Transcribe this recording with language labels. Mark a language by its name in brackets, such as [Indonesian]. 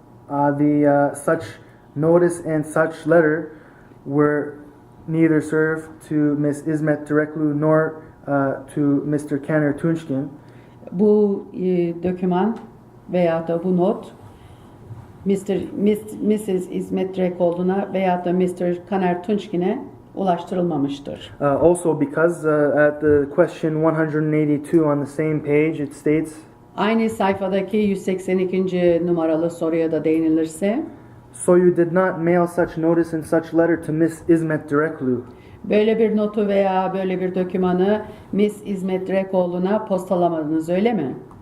[English] the such notice and such letter were neither served to Ms. İsmet Direkoglu nor to Mr. Caner Tunçkin. [Turkish] bu doküman veya da bu not Mrs. İsmet Direkoglu'na veya da Mr. Caner Tunçkin'e ulaştırılmamıştır. [English] Also because at the question 182 on the same page it states [Turkish] Aynı sayfadaki 182. numaralı soruya da değinilirse, [English] so you did not mail such notice and such letter to Miss İsmet Direkoglu. [Turkish] böyle bir notu veya böyle bir dokümanı Miss İsmet Direkoglu'na postalamadınız öyle mi?